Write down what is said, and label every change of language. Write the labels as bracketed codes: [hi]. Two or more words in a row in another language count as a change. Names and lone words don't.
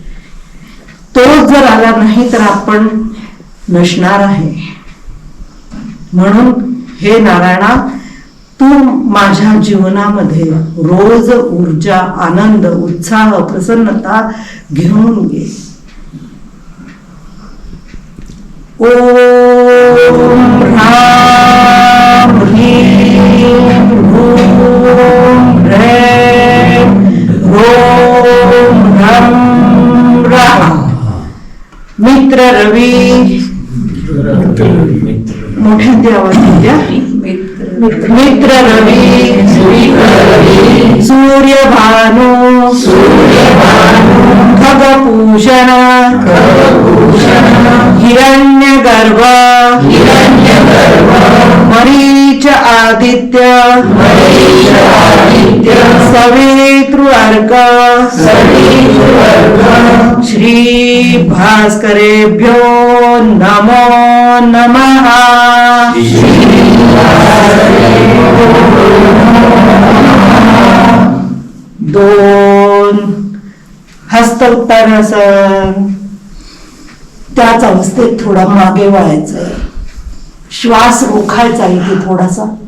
[mr] तो जर आला नाही तर आपण नसणार आहे. म्हणून हे नारायणा, तू माझ्या जीवनामध्ये रोज ऊर्जा, आनंद, उत्साह, प्रसन्नता घेऊन ये. [sa] ओम ह्रां ह्रीं ह्रूं ह्रैं ह्रौं ह्रं ह्रः. [mr] मित्र रवी, मोठ्या आवाज द्या. [sa] मित्र रवी, सूर्य भानु, खगभूषण, हिरण्य गर्भ, मरीच आदित्य, सवितृ अर्क, श्री भास्करेभ्यो नमो नमः. [mr] दोन हस्त उत्तानासन. त्याच अवस्थेत थोडा मागे वळायचं, श्वास रोखायचा इथे थोडासा.